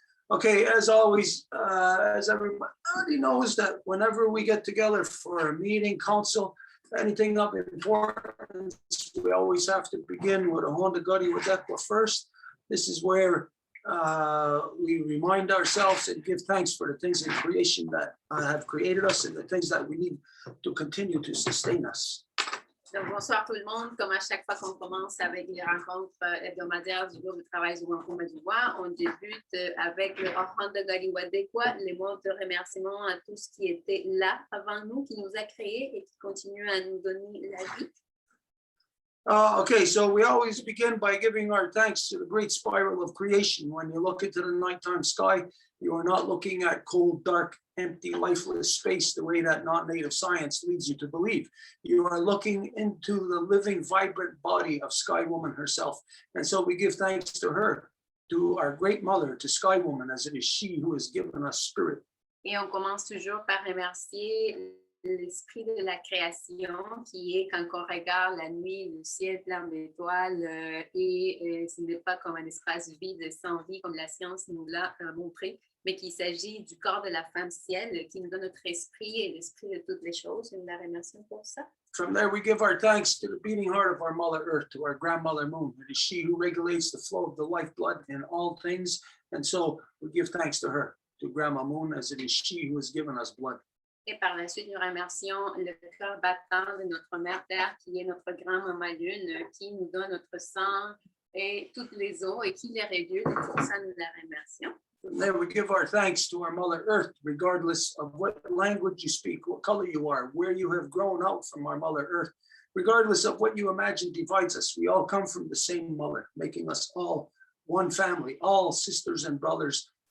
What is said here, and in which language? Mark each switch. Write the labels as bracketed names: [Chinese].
[English] Okay, as always, as everybody knows that whenever we get together for a meeting, council, anything of importance, we always have to begin with a Honda Guddy with Equa first. This is where we remind ourselves and give thanks for the things in creation that have created us and the things that we need to continue to sustain us. [French] Donc, bonsoir tout le monde. Comme à chaque fois qu'on commence avec les rencontres hebdomadaires du groupe de travail du Wampum et du Voies, on débute avec le offrande de Galiwadekwa, les mots de remerciement à tout ce qui était là avant nous, qui nous a créés et qui continue à nous donner la vie. [English] Okay, so we always begin by giving our thanks to the great spiral of creation. When you look into the nighttime sky, you are not looking at cold, dark, empty, lifeless space the way that non-native science leads you to believe. You are looking into the living, vibrant body of Sky Woman herself. And so we give thanks to her, to our great mother, to Sky Woman, as it is she who has given us spirit. [French] Et on commence toujours par remercier l'esprit de la création qui est quand on regarde la nuit, le ciel plein d'étoiles et ce n'est pas comme un espace vide sans vie comme la science nous l'a montré, mais qu'il s'agit du corps de la femme ciel qui nous donne notre esprit et l'esprit de toutes les choses. Nous la remercions pour ça. [English] From there, we give our thanks to the beating heart of our Mother Earth, to our grandmother Moon. It is she who regulates the flow of the lifeblood in all things. And so we give thanks to her, to Grandma Moon, as it is she who has given us blood. [French] Et par la suite, nous remercions le cœur battant de notre Mère Terre, qui est notre grand-maman Lune, qui nous donne notre sang et toutes les eaux et qui les régule. Et pour ça, nous la remercions. [English] And then we give our thanks to our Mother Earth, regardless of what language you speak, what color you are, where you have grown out from our Mother Earth. Regardless of what you imagine divides us, we all come from the same mother, making us all one family, all sisters and brothers.